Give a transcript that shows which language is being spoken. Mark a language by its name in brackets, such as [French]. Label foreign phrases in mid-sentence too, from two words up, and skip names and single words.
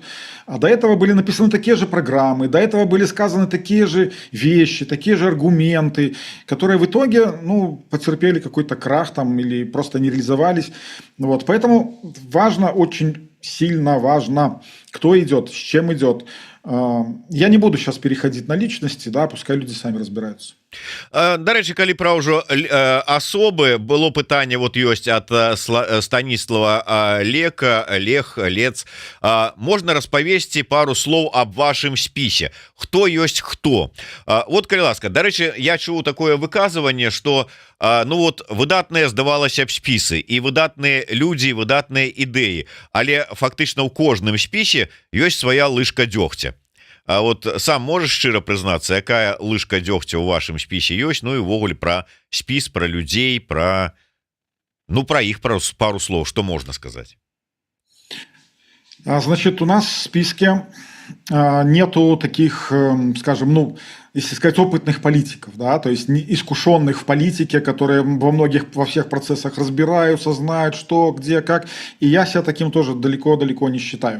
[Russian] А до этого были написаны такие же программы, до этого были сказаны такие же вещи, такие же аргументы, которые в итоге, ну, потерпели какой-то крах там или просто не реализовались. Вот. Поэтому важно, очень сильно важно, кто идет, с чем идет. Я не буду сейчас переходить на личности, да, пускай люди сами разбираются. [Belarusian] Дарэчы, калі пра ўжо асобы, было пытанне, вот ёсць ад Станіслава Лец. Можна распавесці пару слоў аб вашым спісе, хто ёсць хто. Вот, калі ласка, дарэчы, я чуў такое выказванне, што ну вот выдатныя, здавалася б, спісы і выдатныя людзі, выдатныя ідэі, але фактычна ў кожным спісе ёсць свая лыжка дзёгця. [Russian] А вот сам можешь [Belarusian] шчыра прызнацца, якая лыжка дзёгця ў вашым спісе ёсць, ну і ўвогуле пра спіс, пра людзей, пра іх пару слоў, што можна сказаць? [Russian] Значит, у нас в списке нету таких, скажем, ну, если сказать, опытных политиков, да, то есть искушенных в политике, которые во всех процессах разбираются, знают, что, где, как. И я себя таким тоже далеко-далеко не считаю.